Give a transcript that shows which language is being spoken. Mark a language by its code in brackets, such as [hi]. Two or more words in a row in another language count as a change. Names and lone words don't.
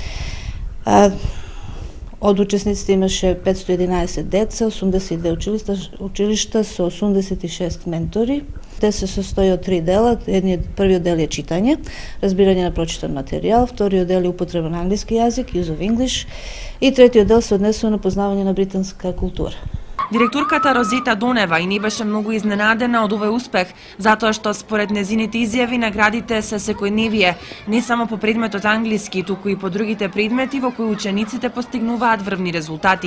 [mk] Од учесниците имаше 511 деца, 82 училишта со 86 ментори. Те се состои од 3 дела. Првиот дел е читање, разбирање на прочитан материјал, вториот дел е употреба на англиски јазик, [en] use of English, [mk] и третиот дел се однесува на познавање на британска култура. Директорката Розета Донева и не беше многу изненадена од овој успех, затоа што според незините изјави наградите се секојдневие, не само по предметот англиски, туку и по другите предмети во кои учениците постигнуваат врвни резултати.